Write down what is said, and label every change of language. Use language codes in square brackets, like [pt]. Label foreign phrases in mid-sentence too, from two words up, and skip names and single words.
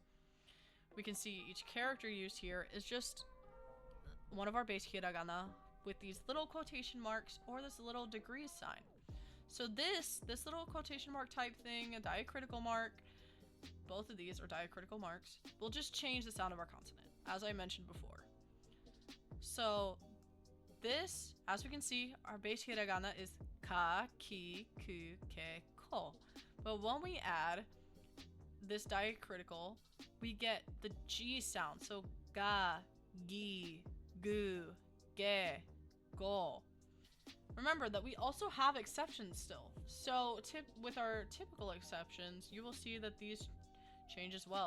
[en] We can see each character used here is just one of our base hiragana with these little quotation marks or this little degree sign. So this little quotation mark type thing, a diacritical mark, both of these are diacritical marks, will just change the sound of our consonant, as I mentioned before. So this, as we can see, our base hiragana is [ja] ka, ki, ku, ke, ko. [en] But when we add this diacritical, we get the G sound. [ja] So ga, gi, gu, ge, go. [en] Remember that we also have exceptions still. So with our typical exceptions, you will see that these change as well.